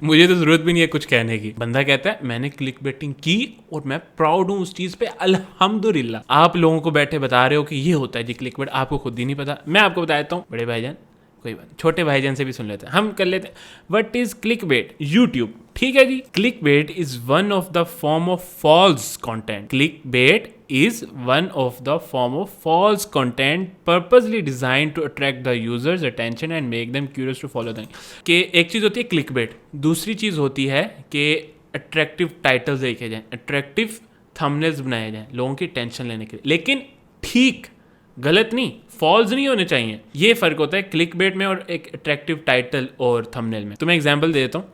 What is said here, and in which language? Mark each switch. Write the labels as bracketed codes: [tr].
[hi] मुझे तो जरूरत भी नहीं है कुछ कहने की। बंदा कहता है मैंने क्लिक बेटिंग की और मैं प्राउड हूँ उस चीज पे, अल्हम्दुलिल्लाह। आप लोगों को बैठे बता रहे हो कि ये होता है जी क्लिक बेट, आपको खुद ही नहीं पता। मैं आपको बता देता हूँ बड़े भाईजान, कोई बात, छोटे भाईजान से भी सुन लेते हैं, हम कर लेते हैं। [en] What is clickbait? YouTube, [hi] ठीक है जी। [en] Clickbait is one of the form of false content. Clickbait is one of the form of false content purposely designed to attract the user's attention and make them curious to follow them। [hi] कि एक चीज़ होती है click bait, दूसरी चीज़ होती है कि attractive titles देखे जाएं, अट्रैक्टिव थंबनेल्स बनाए जाएं लोगों की टेंशन लेने के लिए। लेकिन ठीक, गलत नहीं, फॉल्स नहीं होने चाहिए। ये फर्क होता है क्लिक बेट में और एक अट्रैक्टिव टाइटल और थंबनेल में। तो मैं एग्जांपल दे देता हूँ।